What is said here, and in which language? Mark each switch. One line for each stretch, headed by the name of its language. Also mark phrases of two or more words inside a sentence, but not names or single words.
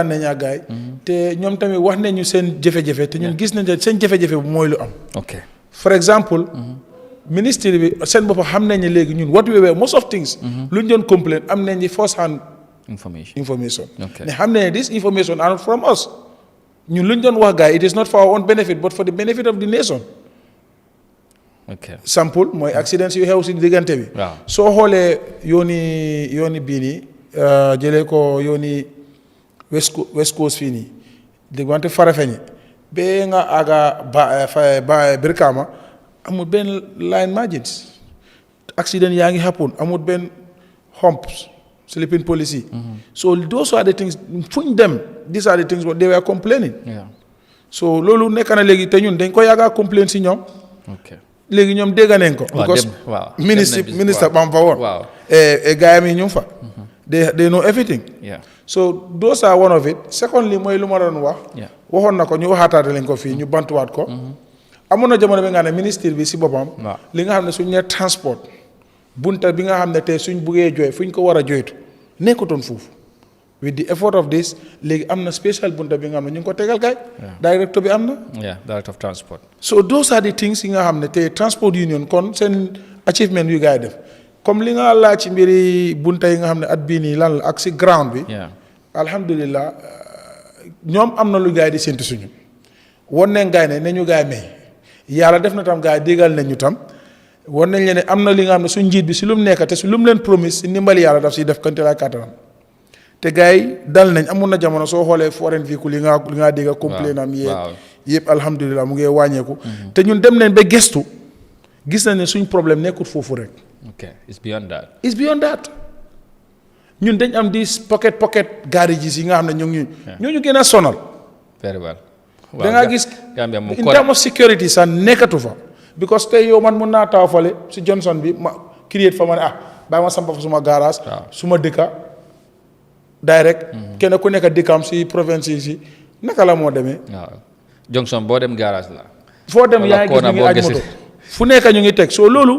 Wolof: nañ ak gaay te ñoom tamit wax nañu seen jafe-jafe te ñun gis nañ ne seen jafe-jafe bu mooy lu am for example ministry bi seen bopp xam nañ ne léegi ñun
English: what we were most of things
Wolof: lu ñu doon complain am nañ ni
English: first hand information
Wolof: ne xam ne
English: this information are not from us
Wolof: ñun lu ñu doon wax gaay
English: it is not for our own benefit but for the benefit of the nation
Wolof: sample mooy accidents yu xew si diggante bi soo xoolee yooni bii nii jëlee ko yooni
English: west coast
Wolof: fii nii diggante Farafeñi ba nga àgga ba Brikama amul benn
English: line margins accident
Wolof: yaa ngi happen amul benn humps
English: sleeping policy so those are the things
Wolof: fuñ dem
English: these are the things what they were complaining
Wolof: so loolu nekk na léegi te ñun dañ ko yàgga complain si ñoom léegi ñoom dégg nañ ko because ministre bam fa woon gaayam yi ñu fa
English: they know everything. Yeah. So those are one of it. Secondly,
Wolof: mooy lu ma doon wax. waxoon na ko ñu waxaataate lañ ko fii ñu bantuwaat ko. amoon na jamono bi nga xam ne ministre bi si boppam. li nga xam ne suñ nee transport bunta bi nga xam ne tey suñ buggee jooy fu ñu ko war a jooytu nekkutoon foofu.
English: with the effort of this
Wolof: léegi am na special bunta bi nga xam ne ñu ngi ko tegal gaay. directeur bi am na.
English: director of transport. so those are the things
Wolof: yi nga xam ne tey
English: transport union
Wolof: kon seen achievement yu gaay def. comme li nga laaj ci mbiri bunta yi nga xam ne at bii nii lan la ak si ground bi. alhamdulilah ñoom am na lu gaay di séntu suñu. won nañ gaay ne ñu gaay may yàlla def na tam gaay déggal nañ ñu tam won nañ leen ne am na li nga xam ne suñ njiit bi si lu mu nekk te si lu mu leen promise si ndimbali yàlla daf siy def kante laa kàttanam te gaay yi dal nañ amoon na jamono soo xoolee foreign véhicule yi nga dégg complain am yëpp alhamdulilah mu ngi wàññeeku. te ñun dem nañ ba gestu gis nañ ne suñ problème nekkul foofu rek.
English: Okay, it's beyond that. It's beyond that.
Wolof: ñun dañ am
English: these pocket garages
Wolof: yi nga xam ne ñoo gën a sonal.
English: Very well.
Wolof: da nga gis
English: in terms of security
Wolof: sax nekkatu fa. because tey yow man mun naa taw fale si Johnson bi ma create fa ma ne bàyyi ma sampa fa suma garage. suma dëkka direct. kenn ku nekk dëkkam si province yi si naka la moo demee. waaw Johnson boo dem garage la. foo dem yaa ngi gis ñu ngi aj moto fu nekk ñu ngi teg soo loolu.